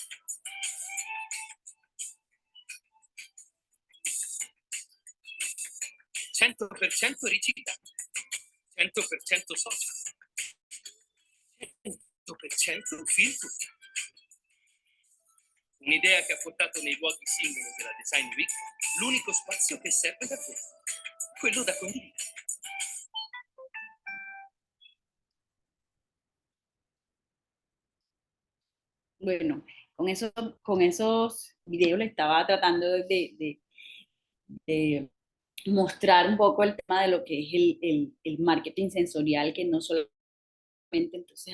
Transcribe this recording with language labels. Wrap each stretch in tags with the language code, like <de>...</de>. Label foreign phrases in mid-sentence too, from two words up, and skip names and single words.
<it>«100% riciclato, 100% social, 100% filtro». Un'idea che ha portato nei luoghi singoli della Design Week l'unico spazio che serve davvero, quello da condividere.</it> <es>Bueno, con esos videos le estaba tratando de mostrar un poco el tema de lo que es el marketing sensorial, que no solamente entonces</es>